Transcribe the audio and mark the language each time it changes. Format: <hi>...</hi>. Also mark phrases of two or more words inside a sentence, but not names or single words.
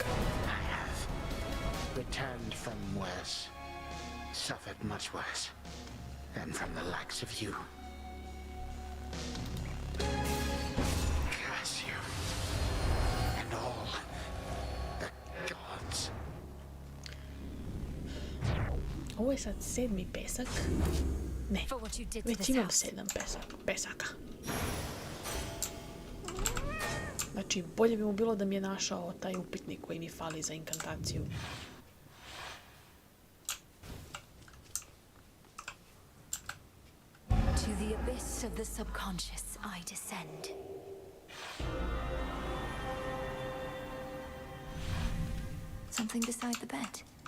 <en>I have returned from worse, suffered much worse, than from the likes of you. Curse you, and all the gods.</en> <sr>Ovo je sad 7. pesak. Ne, već imam 7 pesaka. Znači, bolje bi mu bilo da mi je našao taj upitnik koji mi fali za inkantaciju.</sr> <en>To the abyss of the subconscious I descend. Something beside the bed.</en>